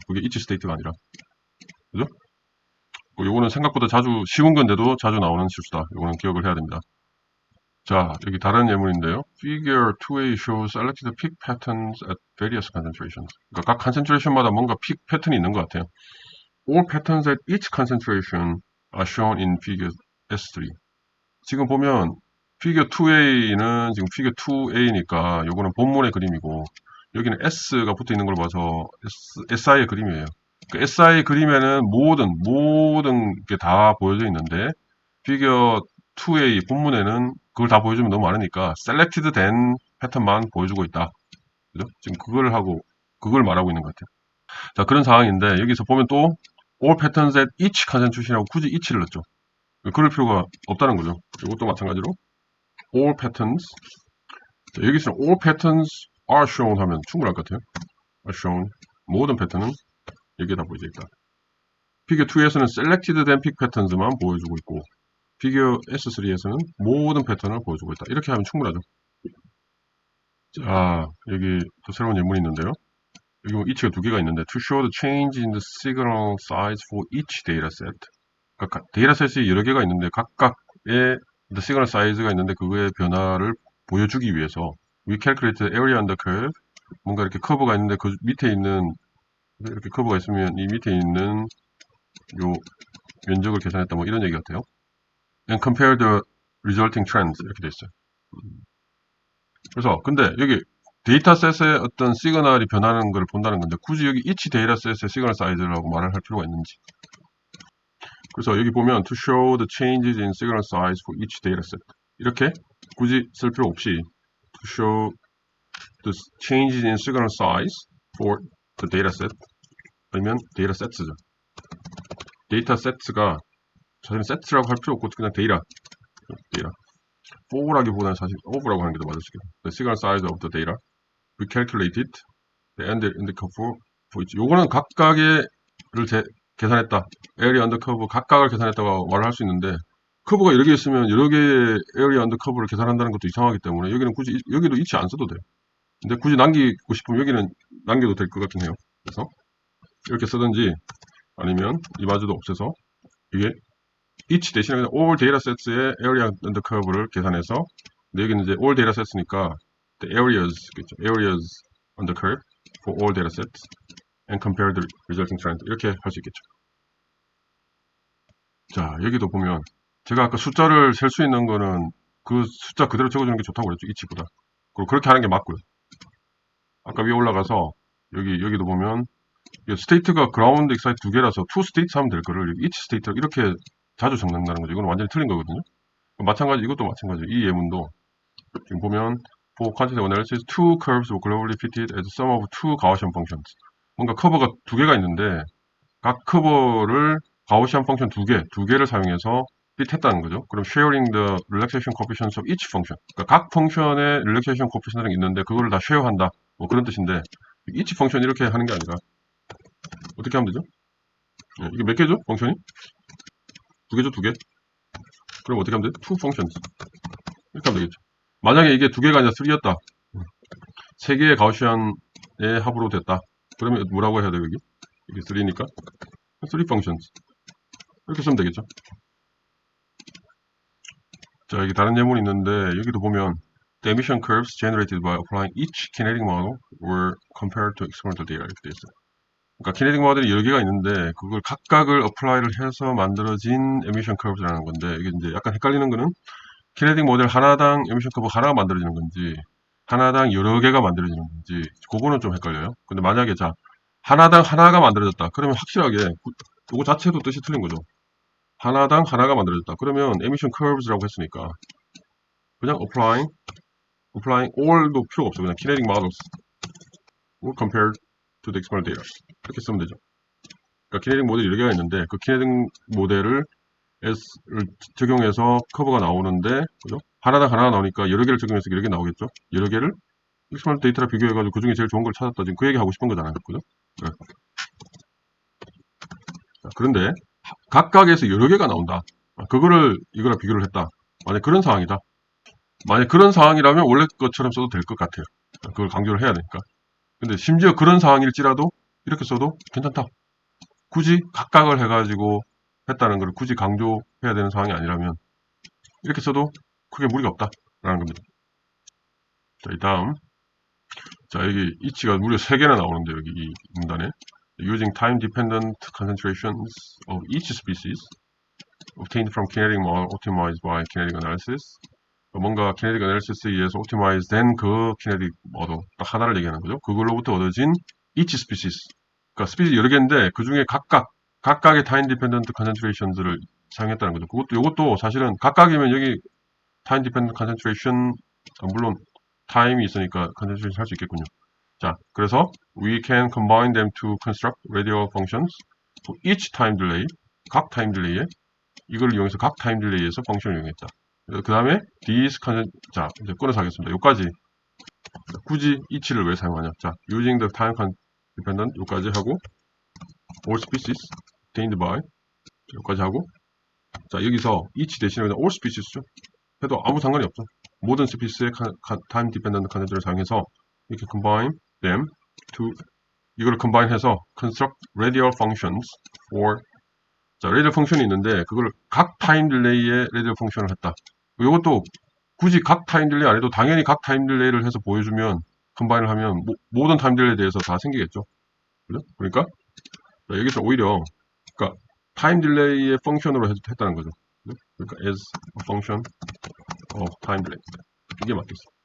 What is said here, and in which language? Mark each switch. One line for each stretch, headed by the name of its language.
Korean: 그게 each state가 아니라. 그죠? 요거는 생각보다 자주 쉬운 건데도 자주 나오는 실수다. 요거는 기억을 해야 됩니다. 자, 여기 다른 예문인데요.
English: Figure 2a shows selected peak patterns at various concentrations.
Korean: 그러니까 각 concentration마다 뭔가 peak 패턴이 있는 것 같아요.
English: All patterns at each concentration are shown in figure S3.
Korean: 지금 보면 figure 2a는 지금 figure 2a니까 요거는 본문의 그림이고 여기는 S가 붙어 있는 걸 봐서 SI의 그림이에요. 그 SI 그림에는 모든 게 다 보여져 있는데 figure 2a 본문에는 그걸 다 보여주면 너무 많으니까 selected 된 패턴만 보여주고 있다. 그죠? 지금 그걸 말하고 있는 것 같아요. 자, 그런 상황인데 여기서 보면 또
English: all patterns at each concentration
Korean: 이라고 굳이 each를 넣었죠. 그럴 필요가 없다는 거죠. 이것도 마찬가지로
English: all patterns.
Korean: 자, 여기서
English: all patterns are shown
Korean: 하면 충분할 것 같아요.
English: are shown.
Korean: 모든 패턴은 여기에 다 보여져 있다. 피규어 2에서는 selected 된 픽 패턴즈만 보여주고 있고 피규어 S3에서는 모든 패턴을 보여주고 있다. 이렇게 하면 충분하죠. 자, 여기 또 새로운 예문이 있는데요. 여기 뭐 each가 두 개가 있는데
English: to show the change in the signal size for each dataset.
Korean: 그러니까 데이터셋이 여러 개가 있는데 각각의 the signal size가 있는데 그거의 변화를 보여주기 위해서
English: we calculate the area under curve.
Korean: 뭔가 이렇게 커브가 있는데 그 밑에 있는 이렇게 커브가 있으면 이 밑에 있는 요 면적을 계산했다 뭐 이런 얘기 같아요.
English: And compare the resulting trends
Korean: 이렇게 돼 있어요. 그래서 근데 여기 데이터셋의 어떤 시그널이 변하는 걸 본다는 건데 굳이 여기 each 데이터셋의 시그널 사이즈라고 말을 할 필요가 있는지. 그래서 여기 보면
English: to show the changes in signal size for each dataset
Korean: 이렇게 굳이 쓸 필요 없이
English: to show the changes in signal size for the dataset
Korean: 아니면 datasets죠. datasets가 사실 set라고 할 필요 없고 그냥 data for라기보다는 사실 of라고 하는 게 더 맞을 수 있겠네요.
English: The signal size of the data we calculated the end in the curve for each.
Korean: 요거는 각각의 계산했다. area under curve 각각을 계산했다고 말을 할 수 있는데 커브가 여러 개 있으면 여러 개의 area under curve를 계산한다는 것도 이상하기 때문에 여기는 굳이 여기도 이치 안 써도 돼요. 근데 굳이 남기고 싶으면 여기는 남겨도 될 것 같긴 해요. 그래서 이렇게 쓰든지 아니면 이마저도 없애서 이게 each 대신에 그냥 all datasets의 area under curve를 계산해서 근데 여기는 이제 all datasets니까 the areas겠죠.
English: areas under curve for all datasets and compare the resulting trend
Korean: 이렇게 할 수 있겠죠. 자, 여기도 보면 제가 아까 숫자를 셀 수 있는 거는 그 숫자 그대로 적어주는 게 좋다고 그랬죠. each보다. 그리고 그렇게 하는 게 맞고요. 아까 위에 올라가서 여기도 보면 스테이트가 그라운드, 익사이트 두 개라서 투 스테이트 하면 될 거를 each 스테이트 이렇게 자주 적는다는 거죠. 이건 완전히 틀린 거거든요. 마찬가지 이것도 마찬가지예요. 이 예문도 지금 보면
English: for quantitative analysis, two curves were globally fitted as sum of two Gaussian functions.
Korean: 뭔가 커버가 두 개가 있는데 각 커버를 가우시안 펑션 두 개를 사용해서 fit 했다는 거죠. 그럼
English: sharing the relaxation coefficients of each function.
Korean: 그러니까 각 펑션의 relaxation coefficient이 있는데 그거를 다 share한다. 뭐 그런 뜻인데 each function 이렇게 하는 게 아니라 어떻게 하면 되죠? 예, 이게 몇 개죠? 펑션이? 두 개죠, 두 개. 그럼 어떻게 하면 돼?
English: two functions.
Korean: 이렇게 하면 되겠죠. 만약에 이게 두 개가 아니라 3였다. 세 개의 가우시안의 합으로 됐다. 그러면 뭐라고 해야 돼요, 여기? 이게 3니까? 3 functions. 이렇게 쓰면 되겠죠. 자, 여기 다른 예문이 있는데, 여기도 보면,
English: the emission curves generated by applying each kinetic model were compared to experimental data.
Korean: 이렇게 되어 있어요. 그러니까 kinetic 모델이 여러 개가 있는데, 그걸 각각을 apply를 해서 만들어진 emission curves라는 건데, 이게 이제 약간 헷갈리는 거는, kinetic 모델 하나당 emission curve 하나가 만들어지는 건지, 하나당 여러 개가 만들어지는 건지, 그거는 좀 헷갈려요. 근데 만약에, 자, 하나당 하나가 만들어졌다. 그러면 확실하게, 그거 자체도 뜻이 틀린 거죠. 하나당 하나가 만들어졌다. 그러면 emission curves라고 했으니까 그냥 applying all도 필요가 없어.
English: 그냥 kinetic models were compared to the experimental data.
Korean: 이렇게 쓰면 되죠. 그러니까 kinetic 모델이 여러 개가 있는데 그 kinetic 모델을 S를 적용해서 커브가 나오는데 그죠? 하나당 하나가 나오니까 여러 개를 적용해서 여러 개 나오겠죠? 여러 개를 experimental 데이터랑 비교해가지고 그 중에 제일 좋은 걸 찾았다. 지금 그 얘기 하고 싶은 거잖아요. 그죠? 네. 자, 그런데 각각에서 여러 개가 나온다. 그거를 이거랑 비교를 했다. 만약 그런 상황이다. 만약 그런 상황이라면 원래 것처럼 써도 될 것 같아요. 그걸 강조를 해야 되니까. 근데 심지어 그런 상황일지라도 이렇게 써도 괜찮다. 굳이 각각을 해가지고 했다는 걸 굳이 강조해야 되는 상황이 아니라면 이렇게 써도 크게 무리가 없다라는 겁니다. 자, 이 다음. 자, 여기 이치가 무려 3개나 나오는데 여기 이 문단에
English: using time-dependent concentrations of each species obtained from kinetic model optimized by kinetic analysis.
Korean: 뭔가 kinetic analysis에 의해서 optimize 된 그 kinetic model 딱 하나를 얘기하는 거죠. 그걸로부터 얻어진 each species. 그러니까 스피시 여러 개인데 그 중에 각각의 time-dependent concentrations를 사용했다는 거죠. 이것도 사실은 각각이면 여기 time-dependent concentration 물론 time이 있으니까 concentration 할 수 있겠군요. 자, 그래서
English: we can combine them to construct radial functions for each time delay.
Korean: 각 타임 딜레이에 이걸 이용해서 각 타임 딜레이에서 펑션을 이용했다. 그 다음에 these 자, 이제 끊어서 하겠습니다. 여기까지 굳이 each를 왜 사용하냐?
English: 자, using the time dependent
Korean: 여기까지 하고
English: all species obtained by 여기까지 하고
Korean: 자, 여기서 each 대신에 그냥
English: all species죠.
Korean: 해도 아무 상관이 없죠. 모든 스피스의 time dependent 컨센트를 사용해서 이렇게
English: combine them to
Korean: 이걸 combine 해서 construct radial functions for 자, radial 펑션이 있는데 그걸 각 타임 딜레이에 radial 펑션을 했다. 이것도 굳이 각 타임 딜레이 안 해도 당연히 각 타임 딜레이를 해서 보여주면 컴바인을 하면 모든 타임 딜레이에 대해서 다 생기겠죠. 그죠? 그러니까 자, 여기서 오히려 그러니까 타임 딜레이의 펑션으로 했다는 거죠. 그죠? 그러니까
English: as a function of time delay
Korean: 이게 맞겠어.